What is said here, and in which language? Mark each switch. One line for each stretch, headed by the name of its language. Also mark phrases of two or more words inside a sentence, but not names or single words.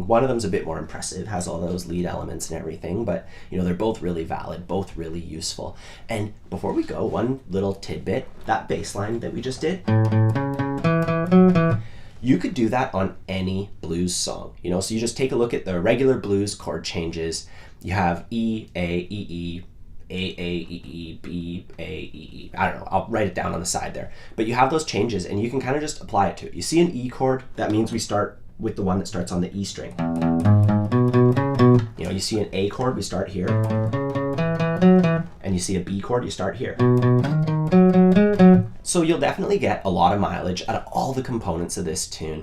English: One of them's a bit more impressive, has all those lead elements and everything, but they're both really valid, both really useful. And before we go, one little tidbit, that bass line that we just did, you could do that on any blues song. So you just take a look at the regular blues chord changes. You have E, A, E, E, A, E, E, B, A, E, E. I don't know, I'll write it down on the side there. But you have those changes and you can kind of just apply it to it. You see an E chord, that means we start with the one that starts on the E string. You see an A chord, we start here. And you see a B chord, you start here. So you'll definitely get a lot of mileage out of all the components of this tune.